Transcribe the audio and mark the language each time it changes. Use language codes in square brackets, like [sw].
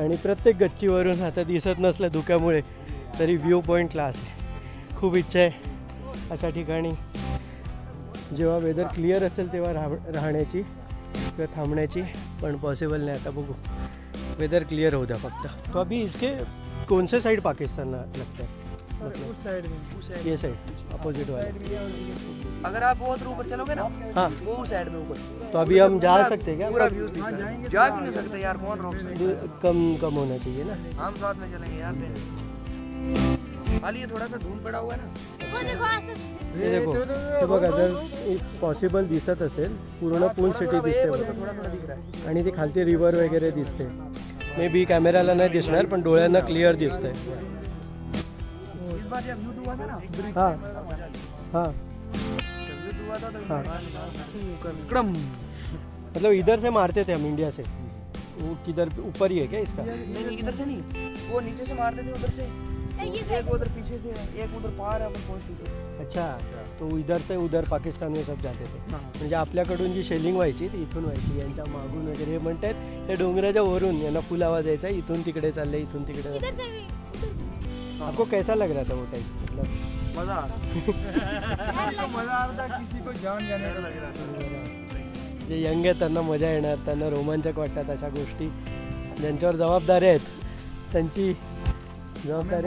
[mr] आणि प्रत्येक गच्चीवरून आता दिसत नसलं धुक्यामुळे तरी व्ह्यू पॉईंट क्लास आहे. खूप इच्छा आहे अशा ठिकाणी जेव्हा वेदर क्लिअर असेल तेव्हा राहण्याची किंवा थांबण्याची, पण पॉसिबल नाही. आता बघू, वेदर क्लियर हो द्या फक्त. [hi] तो अभी इसके कौन से साइड पाकिस्तान लगता है? उस साइड में, ये साइड अपोजिट वाला. अगर आप वो उधर ऊपर चलोगे ना, हाँ, वो उस साइड में ऊपर तो अभी हम जा सकते हैं क्या? पूरा व्यू दिख रहा है. जा भी नहीं सकते यार, कौन रोक सकता है? कम होना चाहिए ना. हम साथ में चलेंगे यार. खाली ये थोड़ा सा धूल पड़ा हुआ है ना. हे देखो, [mr] हे बघा, जर पॉसिबल दिसत असेल पूर्ण पूल सिटी दिसते बघा. आणि ती खालती रिव्हर वगैरे दिसते. मे बी कॅमेराला नाही दिसणार पण डोळ्यांना क्लिअर दिसतंय. [hi] इस बार जब व्यू हुआ था ना, हाँ हाँ व्यू हुआ था तो हाँ. क्रम. मतलब इधर से मारते थे हम इंडिया से. वो किधर ऊपर ही है क्या इसका? नहीं, इधर से नहीं, वो नीचे से मारते थे उधर से. एक उधर पीछे से, एक उधर पार है, अपन पहुंचते थे. अच्छा, तो इधर से उधर पाकिस्तान में सब जाते थे. [mr] म्हणजे आपल्याकडून जी शेलिंग व्हायची ती इथून व्हायची. यांच्या मागून वगैरे हे म्हणतात त्या डोंगराच्या वरून यांना फुल आवाज यायचा, इथून तिकडे चालले, इथून तिकडे. [hi] आपको कैसा लग रहा था वो टाइम? मतलब मजा आ रहा. मजा आ रहा था, किसी को जान जाने का लग रहा था. [mr] जे यंग आहेत त्यांना मजा येणार, त्यांना रोमांचक वाटतात अशा गोष्टी. ज्यांच्यावर जबाबदारी आहेत त्यांची जबाबदारी